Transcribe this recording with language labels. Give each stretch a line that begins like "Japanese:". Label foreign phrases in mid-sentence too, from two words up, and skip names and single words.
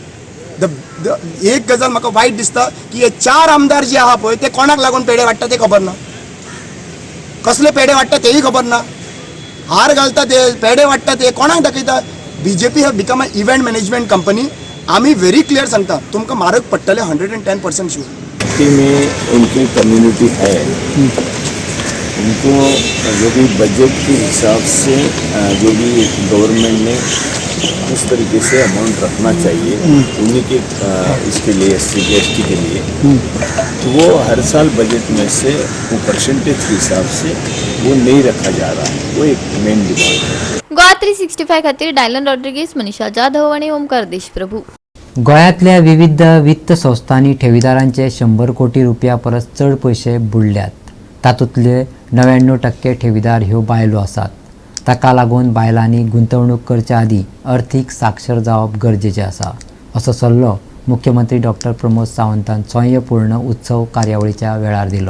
Konkani: एक गजाल म्हाका वायट दिसता की हे 4 आमदार जे आहा पळय ते कोणाक लागून पेडे वाडटा ते खबर ना, कसले पेडे वाडटा तेय खबर ना, हार घालता ते पेडे वाडटा ते कोणाक दाखयता.
English: BJP have become a event management company.
Konkani: आमी
English: very clear
Konkani: सांगता तुमकां म्हारग पडटले 110% शुअर.
Hindi: एसटी में उनकी कम्युनिटी है, उनको जो भी बजट के हिसाब से जो भी गवर्नमेंट ने उस तरीके से अमाउंट रखना चाहिए उन्हीं के इसके लिए एसटी के लिए, तो वो हर साल बजट में से वो परसेंटेज के हिसाब से वो नहीं रखा जा रहा है। वो एक मेन डिमांड है।
Konkani: गोवा 365 खातीर डायलन रॉड्रिगीस, मनीषा जाधव आणि ओमकार देशप्रभू. गोंयांतल्या विविध वित्त संस्थांनी ठेवीदारांचे 100 कोटी रुपया परस चड पैसे बुडल्यात. तातूंतले 99% ठेवीदार ह्यो बायलो आसात. ताका लागून बायलांनी गुंतवणूक करच्या आदी अर्थीक साक्षर जावप गरजेचें आसा, असो सल्लो मुख्यमंत्री डॉक्टर प्रमोद सावंतान स्वयंपूर्ण उत्सव कार्यावळीच्या वेळार दिलो.